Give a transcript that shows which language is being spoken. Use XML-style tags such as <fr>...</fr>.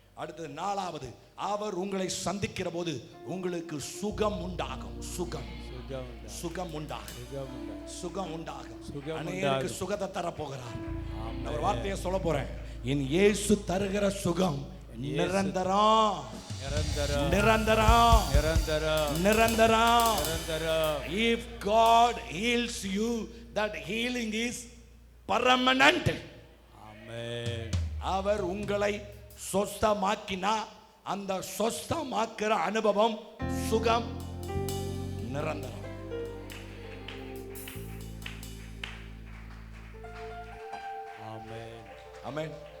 <ta>அடுத்தது 4வது, அவர் உங்களை சந்திக்கிற போது உங்களுக்கு சுகம் உண்டாகும். சுகம் சுகம் உண்டாகும். சுகம் உண்டாகும். அநேகருக்கு சுகத்தை தர போகிறார். நான் ஒரு வார்த்தையை சொல்ல போறேன், என் இயேசு தருகிற சுகம் நிரந்தரம். நிரந்தரம். நிரந்தரம். நிரந்தரம்.</ta> <en>If God heals you, that healing is permanent.</en> <ta>ஆமென். அவர் உங்களை சொஸ்தமாக்கினா அந்த சொஸ்தமாக்குற அனுபவம் சுகம் நிரந்தரம். ஆமென். ஆமென்.</ta>